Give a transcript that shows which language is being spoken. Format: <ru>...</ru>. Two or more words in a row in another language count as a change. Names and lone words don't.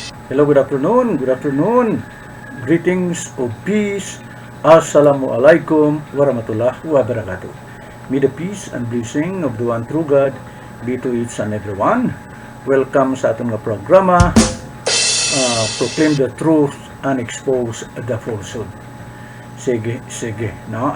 <en>Hello, good afternoon. Good afternoon. Greetings of peace.</en> <ar>السلام عليكم ورحمة الله وبركاته.</ar> <en>May the peace and blessing of the one true God be to each and everyone.</en> <tl>Welcome sa ating mga programa,</tl> <en>Proclaim the Truth and Expose the Falsehood.</en> <tl>Sige. No?</tl>